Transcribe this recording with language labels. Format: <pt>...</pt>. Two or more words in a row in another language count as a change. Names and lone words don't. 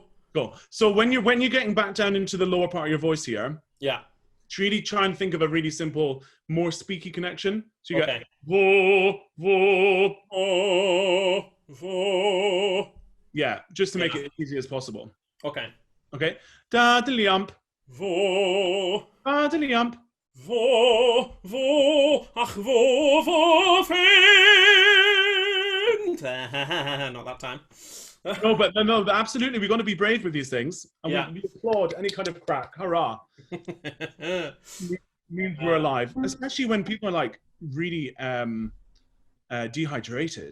<en>Go. So when you're getting back down into the lower part of your voice here, yeah, really try and think of a really simple, more speaky connection. So you get vo, vo. Yeah, just to make it as easy as possible. Okay. Okay. Da-diddly-ump. Vo. Da-diddly-ump. Wo, ach, wo, not that time. No, absolutely. We've got to be brave with these things. And we applaud any kind of crack. Hurrah. Means we're alive. Especially when people are like really dehydrated.</en>